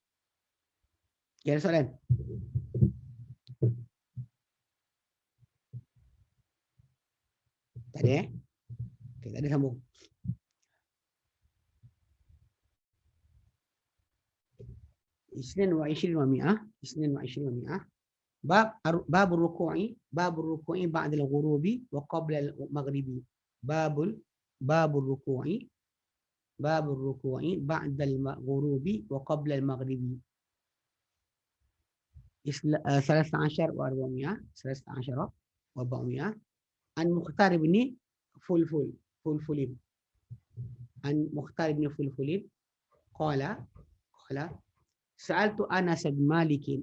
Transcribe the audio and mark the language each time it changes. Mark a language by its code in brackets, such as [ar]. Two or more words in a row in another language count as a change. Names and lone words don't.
[ms] Okay, ada soalan? Tak ada Okay, tak ada, sambung. [ar] اثنين وعشرين ومئة. اثنين وعشرين ومئة. باب الركوع بعد الغروب وقبل المغرب. باب الركوع بعد الغروب وقبل المغرب. 13 و 400 13 و 400 عن مختار بن فلفل عن مختار بن فلفل قال سألت أنس بن مالك